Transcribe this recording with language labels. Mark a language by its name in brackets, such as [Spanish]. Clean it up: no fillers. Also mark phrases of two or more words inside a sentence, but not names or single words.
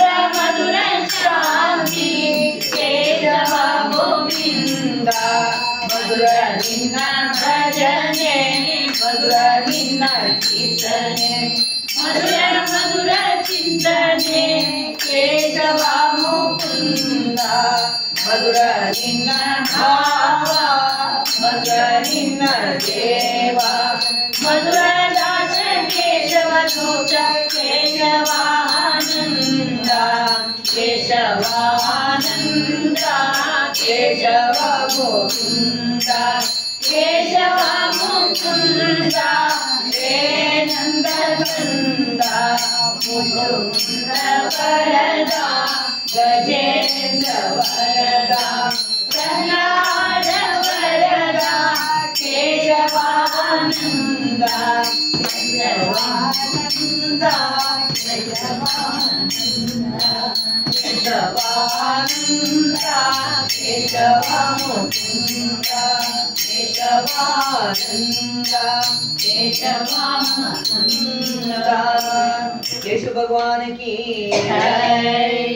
[Kannada] ಮಧುರ ಶಾಂತಿ ಕೇಶವ ಗೋವಿಂದ, ಮಧುರ ನಿನ್ನ ಭಜನೆ, ಮಧುರ ನಿನ್ನ ಚಿಂತನೆ, ಮಧುರ ಮಧುರ ಚಿಂತನೆ ಕೇಶವ ಮುಕುಂದ, ಮಧುರ ನಿನ್ನ ಭಾವ, ಮಧುರ ನಿನ್ನ ದೇವ, ಮಧುರ ದಾಸ ಕೇಶವ ದೂತ ಕೇಶವಾನಂದ, ಕೇಶವಾನಂದ ಕೇಶವ ಗೋವಿಂದ, ಕೇಶವ ಮುಕುಂದ ಹೇ ನಂದ ಕಂದ, ಮುಕುಂದ ವರದ ಗಜೇಂದ್ರ ವರದ ಪ್ರಹ್ಲಾದ ವರದ ಕೇಶವಾನಂದ, ಕೇಶವಾನಂದ ಕೇಶವಾನಂದ, ಕೇಶವಾನಂದ ಕೇಶವ ಮುಕುಂದ, [Hindi] केशवानंद केशवानंद। केशव भगवान की जय।